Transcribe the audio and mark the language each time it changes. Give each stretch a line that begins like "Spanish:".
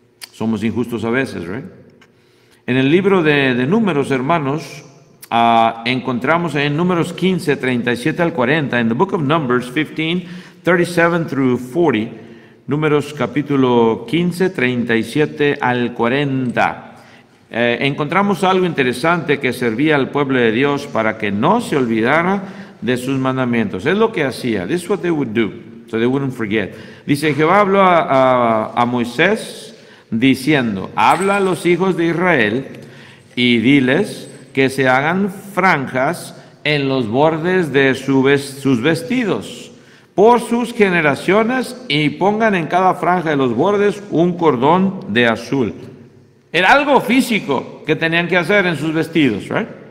Spanish: Somos injustos a veces, right? En el libro de Números, hermanos, encontramos en Números 15, 37 al 40, en
English: the book of Numbers 15, 37 through 40,
Spanish: Números capítulo 15, 37 al 40. Encontramos algo interesante que servía al pueblo de Dios para que no se olvidara de sus mandamientos. Es lo que hacía.
English: This is what they would do, so they wouldn't forget.
Spanish: Dice, Jehová habló a Moisés diciendo, habla a los hijos de Israel y diles que se hagan franjas en los bordes de sus vestidos por sus generaciones, y pongan en cada franja de los bordes un cordón de azul. Era algo físico que tenían que hacer en sus vestidos, right?